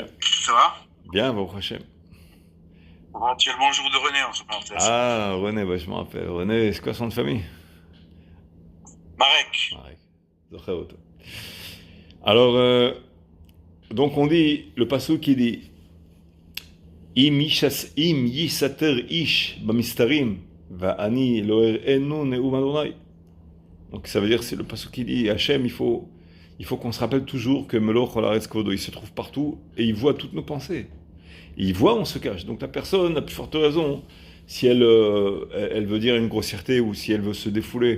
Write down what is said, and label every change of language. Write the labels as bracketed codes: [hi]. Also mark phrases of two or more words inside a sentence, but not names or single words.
[fr] Ça va? Bien, [he] ברוך השם. [fr] Tu es le bonjour de René en ce parenthèse. Ah, René, bah, je me rappelle. René, c'est quoi son nom de famille? Marek. Marek. Alors, donc on dit, le pasuk qui dit [he] אם יסתר איש במסתרים ואני לא אראנו נאם ה. [fr] Donc ça veut dire, c'est le pasuk qui dit Hachem, il faut qu'on se rappelle toujours que [he] מלא כל הארץ כבודו, [fr] il se trouve partout et il voit toutes nos pensées. Et il voit, on se cache. Donc la personne a plus forte raison si elle veut dire une grossièreté ou si elle veut se défouler.